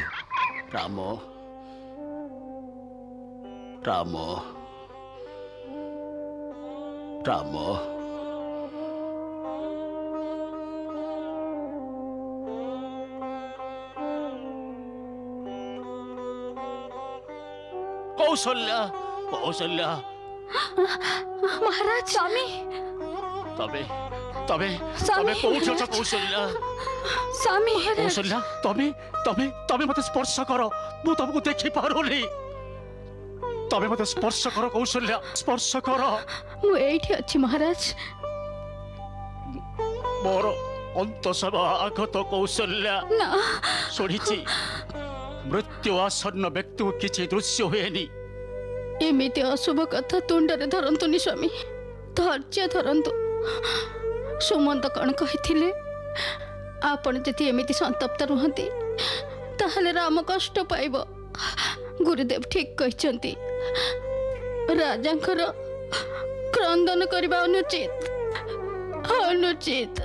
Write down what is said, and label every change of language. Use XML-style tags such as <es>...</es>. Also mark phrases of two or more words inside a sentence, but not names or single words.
<or>राम राम राम कौशल्या कौशल्या ମହାରାଜ ସ୍ୱାମୀ ତେବେ ତେବେ स्वामी। କୋଉଛ ଛ କୌଶଲ୍ୟା स्वामी କୌଶଲ୍ୟା ତେବେ ମତେ ସ୍ପର୍ଶ କର ମୁଁ ତୁମକୁ ଦେଖି ପାରୁନି ତେବେ ମତେ ସ୍ପର୍ଶ କର କୌଶଲ୍ୟା ସ୍ପର୍ଶ କର ମୁଁ ଏଠି ଅଛି ମହାରାଜ ମୋର ଅନ୍ତସଭ ଆଗତ କୌଶଲ୍ୟା ना ଶୁଣିଛି ମୃତ୍ୟୁ ଆସନ୍ନ ବ୍ୟକ୍ତି କୁ କିଛି ଦୃଶ୍ୟ ହୁଏନି ଏମିତି ଅଶୁଭ କଥା ତୁଣ୍ଡରେ ଧରନ୍ତୁନି ସ୍ୱାମୀ ଧୈର୍ଯ୍ୟ ଧରନ୍ତୁ ସୁମନ୍ତ କଣ କହିଥିଲେ ଆପଣ ଯେତେ ଏମିତି ସନ୍ତପ୍ତ ରୁହନ୍ତି ତାହାହେଲେ ରାମ କଷ୍ଟ ପାଇବେ ଗୁରୁଦେବ ଠିକ କହୁଛନ୍ତି ରାଜାଙ୍କର କ୍ରନ୍ଦନ କରିବା ଅନୁଚିତ</or>